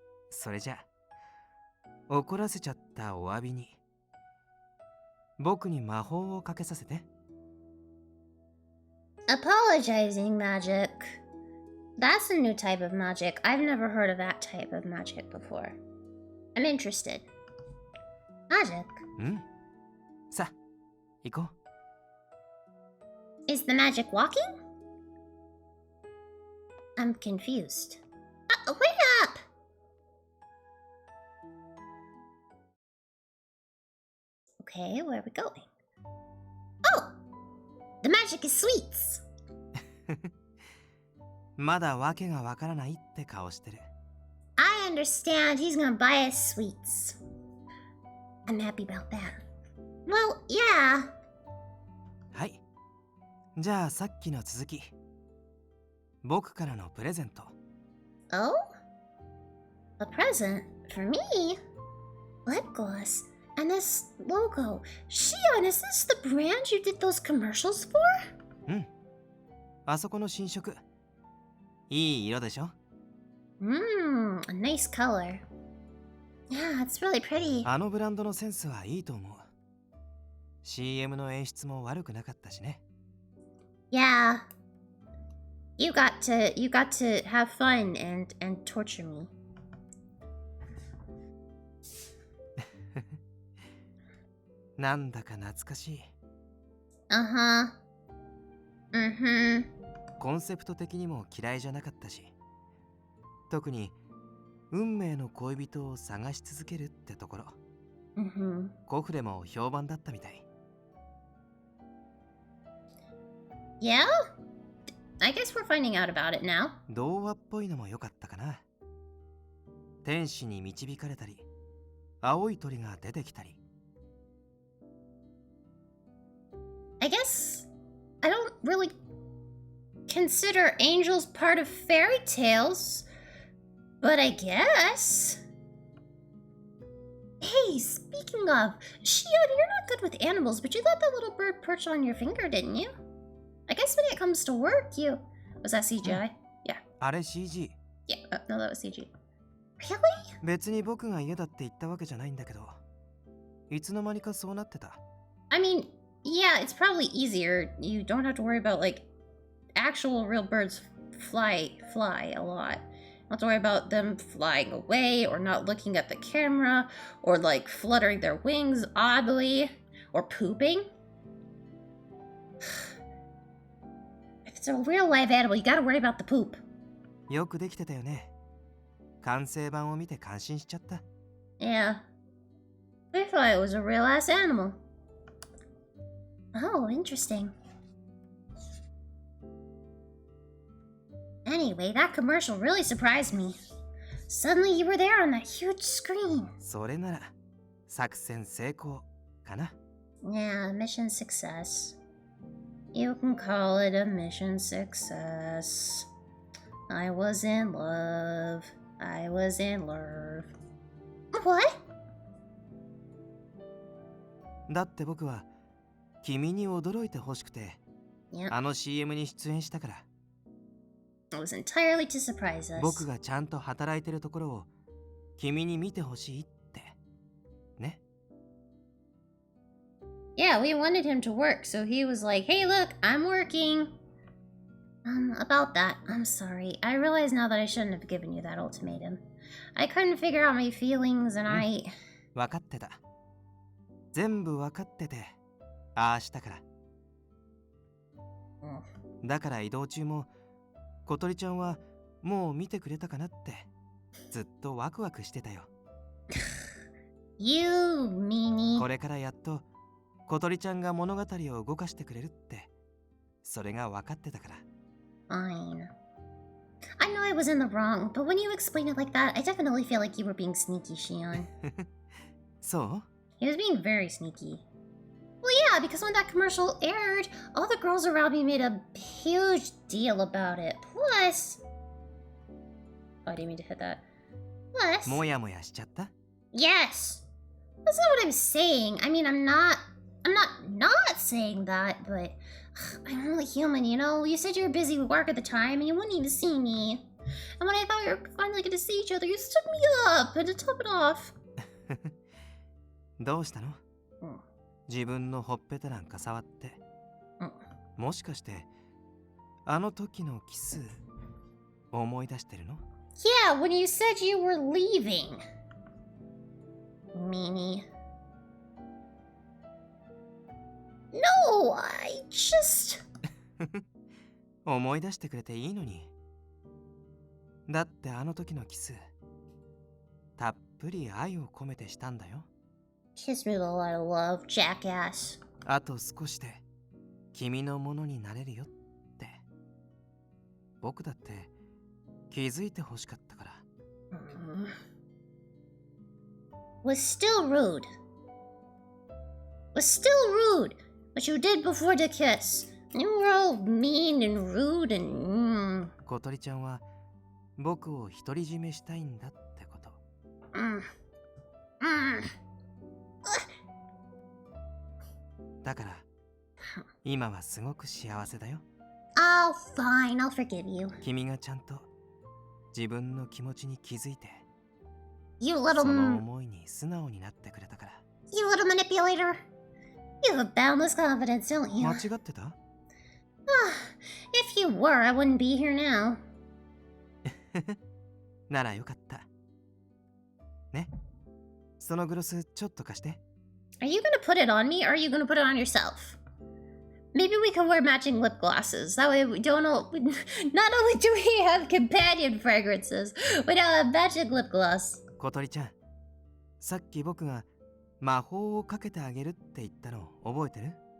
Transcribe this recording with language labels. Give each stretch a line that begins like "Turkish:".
Japanese: それじゃ怒らせちゃったお詫びに僕に魔法をかけさせて。
English: Apologizing magic. That's a new type of magic. I've never heard of that type of magic before. I'm interested. Magic?
Japanese: うん。さあ、行こう。
English: Is the magic walking? I'm confused. Wait up! Okay, where are we going? Oh! The magic is sweets!
Japanese: まだわけがわからないって顔してる。
English: I understand he's gonna buy us sweets. I'm happy about that. Well, yeah.
Japanese: はい。じゃあさっきの続き。僕からのプレゼント。
English: Oh? A present? For me? Lip gloss. And this logo. Shion, is this the brand you did those commercials for?
Japanese: うん。あそこの新色。いい色でしょ？
English: Mmm, a nice color. Yeah, it's really pretty.
Japanese: あのブランドのセンスはいいと思う。CM の演出も悪くなかったしね。
English: Yeah. You got to have fun and torture me.
Japanese: なんだか懐かしい。
English: Uh-huh. Mm-hmm.
Japanese: コンセプト的にも嫌いじゃなかったし、特に運命の恋人を探し続けるってところ、
English: Mm-hmm.
Japanese: コフレも評判だったみたい。
English: Yeah? I guess we're finding out about it now.
Japanese: 童話っぽいのも良かったかな。天使に導かれたり、青い鳥が出てきたり。
English: I guess I don't really consider angels part of fairy tales, but I guess. Hey, speaking of, Shion, you're not good with animals, but you let that little bird perch on your finger, didn't you? I guess when it comes to work, you... Was that CGI? Yeah.
Japanese: あれ CG。
English: Yeah, no, that was CG. Really?
Japanese: 別に僕が嫌だって言ったわけじゃないんだけど、いつの間にかそうなってた。
English: I mean, yeah, it's probably easier. You don't have to worry about, like, actual real birds fly a lot. You don't have to worry about them flying away or not looking at the camera or, like, fluttering their wings oddly or pooping. If it's a real live animal, you gotta worry about the poop.
Japanese: よくできてたよね。完成版を見て感心しちゃった。
English: Yeah. I thought it was a real ass animal. Oh, interesting. Anyway, that commercial really surprised me. Suddenly you were there on that huge screen.
Japanese: それなら作戦成功かな。
English: Yeah, mission success. You can call it a mission success. I was in love. I was in love. What?
Japanese: だって僕は君に驚いてほしくて、
English: Yep,
Japanese: あの CM に出演したから。
English: it was entirely to surprise us.
Japanese: 僕がちゃんと働いてるところを君に見てほしいってね。
English: Yeah, we wanted him to work, so he was like, hey, look, I'm working. About that, I'm sorry. I realize now that I shouldn't have given you that ultimatum. I couldn't figure out my feelings and I...
Japanese: 分かってた。全部分かってて、ああしたから。だから移動中も、小鳥ちゃんはもう見てくれたかなって、ずっとワクワクしてたよ。
English: You, meanie.
Japanese: これからやっと小鳥ちゃんが物語を動かしてくれるって、それが分かってたから。
English: Fine. I know I was in the wrong, but when you explain it like that, I definitely feel like you were being sneaky, Shion.
Japanese: そう？
English: He was being very sneaky. Yeah, because when that commercial aired, all the girls around me made a huge deal about it. Plus... Oh, I didn't mean to hit that. Plus...
Japanese: もやもやしちゃった
English: Yes! That's not what I'm saying. I mean, I'm not saying that, but I'm only human, you know? You said you were busy with work at the time and you wouldn't even see me. And when I thought we were finally going to see each other, you stood me up and to top it off.
Japanese: どうしたの自分のほっぺたなんか触ってもしかしてあの時のキス思い出してるの
English: Yeah, when you said you were leaving. Meanie. No, I just...
Japanese: 思い出してくれていいのにだってあの時のキスたっぷり愛を込めてしたんだよ
English: Kiss me with a lot of love, jackass.
Japanese: あと少しで君のものになれるよって僕だって気づいてほしかったから
English: Was still rude. Was still rude. What you did before the kiss. You were all mean and rude and...
Japanese: 小鳥ちゃんは僕を独り占めしたいんだってことだから今はすごく幸せだよ
English: Oh, fine. I'll forgive you.
Japanese: 君がちゃんと自分の気持ちに気づいて
English: You
Japanese: そ
English: little...
Japanese: の思いに素直になってくれたから
English: You little manipulator. You have boundless confidence, don't you?
Japanese: 間違ってた
English: If you were, I wouldn't be here now.
Japanese: ならよかったねそのグロスちょっと貸して
English: Are you gonna put it on me, or are you gonna put it on yourself? Maybe we can wear matching lip glosses. That way we don't know... Not only do we have companion fragrances, we now have matching lip gloss.
Japanese: 小鳥ちゃんさっき僕が魔法をかけてあげるって言ったの覚えてる